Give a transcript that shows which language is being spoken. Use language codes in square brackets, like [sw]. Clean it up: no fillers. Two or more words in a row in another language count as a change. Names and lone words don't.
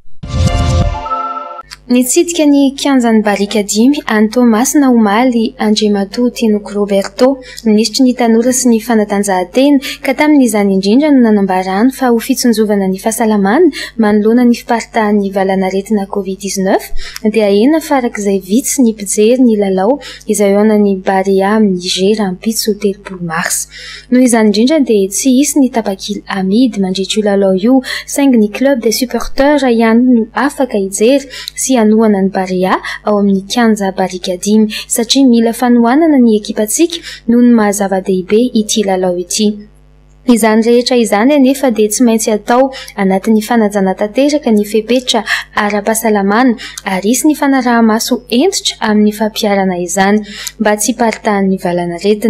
[mg] Nitsidika ny kianjan'ny barika 5 any Tomasina Omaly Andriamatoa Tinoko Roberto ministry ny tanora sy ny fanatanjahantena ka tamin'izany indrindra no nanambarany fa ho fitsonjovana ny fahasalamana manoloana ny fiparitahan'ny valanaretina COVID-19 dia ahena farak'izay vitsy ny mpijery ny lalao izay ao an'ny Barea amin'ny Niger ampitso 3 mars. Noho izany indrindra dia tsy hisy ny tapakily amidy mandritra io lalao io saingy ny [fr] club des supporters [mg] ihany no afaka hijery sy anohana ny Barea ao amin'ny kianja barika 5 satria mila fanohanana ny ekipantsika noho ny mahazava-dehibe ity lalao ity. Izany rehetra izany anefa dia tsy maintsy atao anatin'ny fanajana tanteraka ny fepetra ara-pahasalamana ary isy ny fanaraha-maso entitra amin'ny fampiarana izany mba tsy paritahan'ny valanaretina.